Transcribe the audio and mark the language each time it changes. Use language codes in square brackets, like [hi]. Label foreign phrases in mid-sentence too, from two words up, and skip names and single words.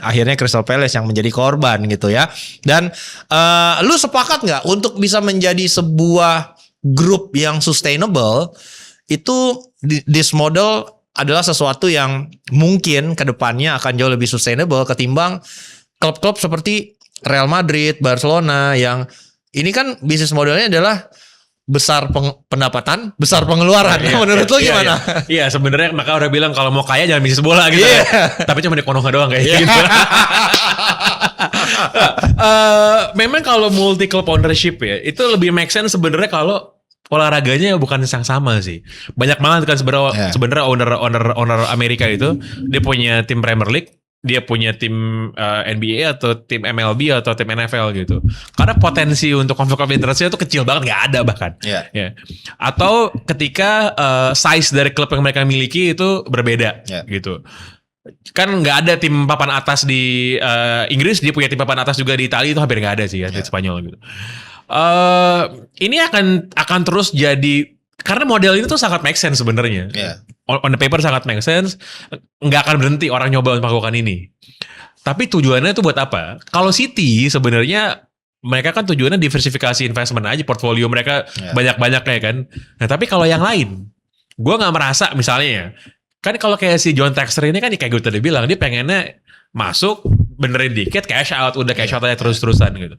[id] Akhirnya Crystal Palace yang menjadi korban gitu ya. Dan lu sepakat nggak untuk bisa menjadi sebuah grup yang sustainable itu [en] this model [id] adalah sesuatu yang mungkin kedepannya akan jauh lebih sustainable ketimbang klub-klub seperti Real Madrid, Barcelona yang ini kan bisnis modelnya adalah besar pendapatan, besar pengeluaran. Menurut lo gimana? Iya, sebenarnya maka udah bilang kalau mau kaya jangan bisnis bola gitu. Tapi cuma di Konoha doang kayak gitu. Memang kalau [en] multi club ownership [id] ya, itu lebih [en] make sense [id] sebenarnya kalau olahraganya bukan yang sama sih. Banyak banget kan sebenarnya owner Amerika itu dia punya tim Premier League, dia punya tim NBA atau tim MLB atau tim NFL gitu. Karena potensi untuk [en] konflik of interest-nya [id] itu kecil banget, nggak ada bahkan. Ya. Atau ketika size dari klub yang mereka miliki itu berbeda gitu. Kan nggak ada tim papan atas di Inggris, dia punya tim papan atas juga di Italia, itu hampir nggak ada sih ya di Spanyol gitu. Ini akan terus jadi karena model ini tuh sangat [en] make sense [id] sebenarnya. [en] On the paper [id] sangat [en] make sense, [id] nggak akan berhenti orang nyoba untuk melakukan ini. Tapi tujuannya itu buat apa? Kalau City sebenarnya mereka kan tujuannya diversifikasi investment aja, portfolio mereka banyak-banyaknya kan. Nah tapi kalau yang lain, gue nggak merasa misalnya kan kalau kayak si John Textor ini kan kayak gue tadi bilang dia pengennya masuk benerin dikit [en] cash out, [id] udah [en] cash out [id] aja terus-terusan gitu.